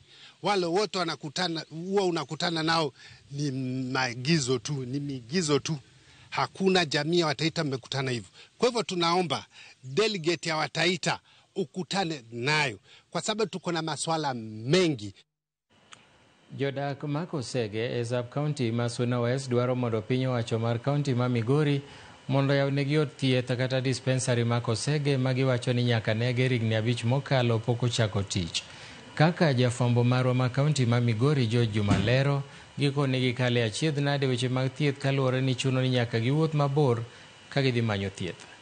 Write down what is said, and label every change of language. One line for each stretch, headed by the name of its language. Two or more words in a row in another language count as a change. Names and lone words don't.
Swahili: Wale wote wanakutana, huwa unakutana nao ni maagizo tu, ni migizo tu. Hakuna jamii ya Wataita mmekutana hivyo. Kwa hivyo tunaomba delegate ya Wataita ukutane nayo, kwa sababu tuko na maswala mengi.
Luo (Kenya and Tanzania): Jodak Makosege e
English: sub county
Luo (Kenya and Tanzania): ma Suna West dwaro mondo piny owacho mar county ma Migori mondo yawnegi od thieth kata dispensary Makosege magiwacho ni nyaka nege rigni 5 mokalo pok ochako tich. Kaka jafwambo marwa ma county ma Migori George Jumalero, gikone gikale achiedh nade weche mag thieth kaluwore ni chuno ni nyaka giwuoth mabor ka gidhi manyo thieth.